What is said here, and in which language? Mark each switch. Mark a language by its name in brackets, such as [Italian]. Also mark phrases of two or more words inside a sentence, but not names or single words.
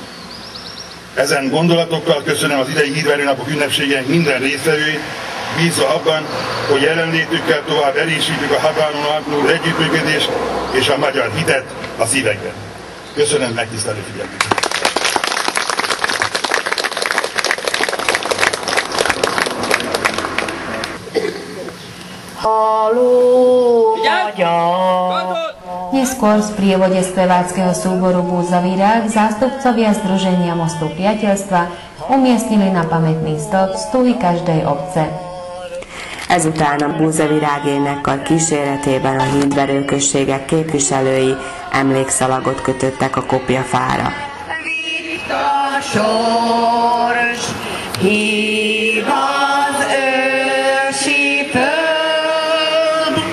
[Hungarian] Ezen gondolatokkal köszönöm az idei Hídverő napok ünnepségének minden résztvevőit, bízva abban, hogy jelenlétükkel tovább erősítjük a határon átnyúló együttműködést és a magyar hitet a szívekben. Köszönöm megtisztelő figyelmüket! Haló, magyar! [Slovak] Neskôr v prievode speváckeho súboru Búzavírák zástupcovia Združenia mostov priateľstva umiestnili na pamätný stĺp stuhy každej obce. [Hungarian] Ezután a Búzavirág énekkar kíséretében a Hídverő községek képviselői emlékszalagot kötöttek a kopjafára. Vitt a sors, hív az ősi föld,